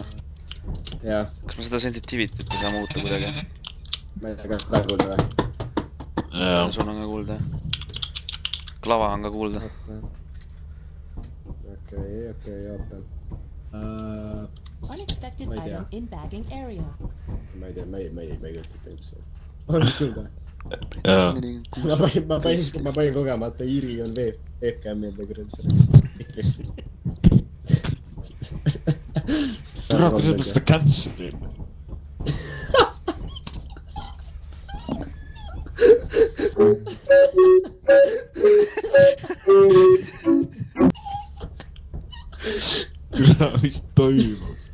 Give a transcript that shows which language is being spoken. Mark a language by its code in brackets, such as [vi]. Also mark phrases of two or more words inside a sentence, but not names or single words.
[et] Jaa, Kas ma seda sensitivityt ei saa muuta kuidagi? ma ei tea, kas ta kuulda või? Jaa. Sul on ka kuulda. Klava on ka kuulda. Okei, ootan. [en] Unexpected [et] Ma ei tea. [en] item in bagging area. [et] Ma ei tea, ma ei kujuta üldse. On kuulda. Jaa. Ma panin kogemata Iiri on webcam meelde kuradi selleks. Tule, kuidas me seda cancel'ime? Kuule, mis toimub?